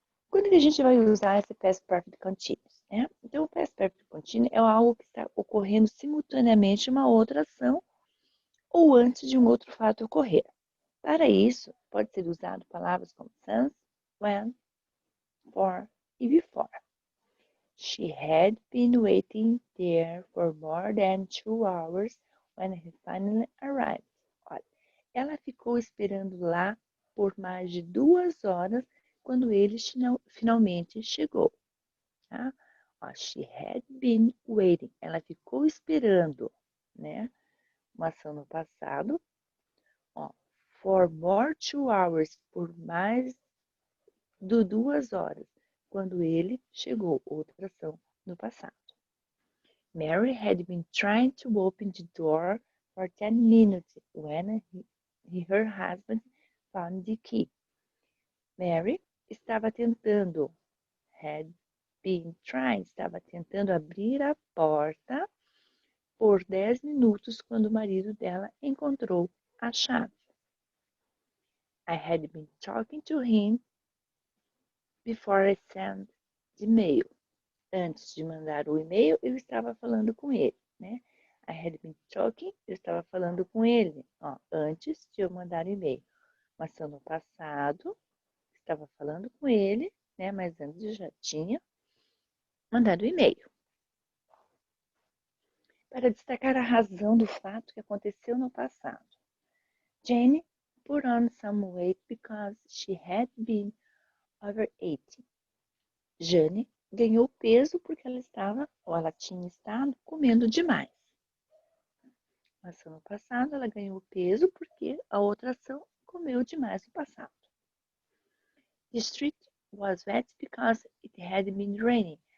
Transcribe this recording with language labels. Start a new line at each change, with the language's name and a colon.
Portuguese: Quando que a gente vai usar esse past perfect continuous, né? Então, o past perfect continuous é algo que está ocorrendo simultaneamente uma outra ação ou antes de um outro fato ocorrer. Para isso, pode ser usado palavras como since, when, for e before.
English: She had been waiting there for more than 2 hours when he finally arrived.
Portuguese: Olha, ela ficou esperando lá por mais de 2 horas quando ele finalmente chegou. Tá? Ó,
English: she had been waiting.
Portuguese: Ela ficou esperando, né? Uma ação no passado. Ó,
English: for more 2 hours,
Portuguese: por mais de 2 horas, quando ele chegou. Outra ação no passado.
English: Mary had been trying to open the door for 10 minutes when her husband found the key.
Portuguese: Mary estava tentando, estava tentando abrir a porta por 10 minutos quando o marido dela encontrou a chave.
English: I had been talking to him before I sent the mail.
Portuguese: Antes de mandar o e-mail, eu estava falando com ele, né?
English: I had been talking,
Portuguese: eu estava falando com ele, ó, antes de eu mandar o e-mail. Mas no passado, estava falando com ele, né? Mas antes eu já tinha mandado o e-mail. Para destacar a razão do fato que aconteceu no passado.
English: Jane put on some weight because she had been overeating.
Portuguese: Jane ganhou peso porque ela tinha estado comendo demais. Mas no passado ela ganhou peso porque a outra ação comeu demais no passado.
English: The street was wet because it had been raining.